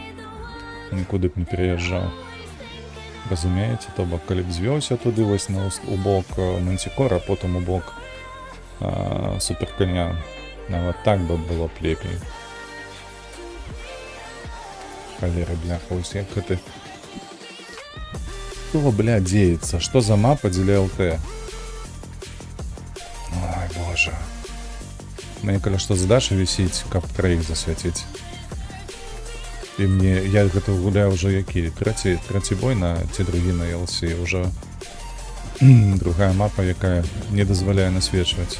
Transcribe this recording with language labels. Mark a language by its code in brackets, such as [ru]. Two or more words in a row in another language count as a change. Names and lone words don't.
[be] Нікуды б не пераязджаў. Разумееце, то бок, калі б звёўся туды вось у бок Мантикора, потым у бок суперканя. Нават так бы было б лепей. Халеры, бляха, усе як гэты... [ru] Что, бля, деется? Что за мапа для ЛТ? Ой, боже. [be] Мне, калі што, задача вісіць, каб троих засвяціць. І мне, я гэта гуляю уже які? Трэці бой на ці другі на LC. Уже другая мапа, якая не дазваляе насвечваць.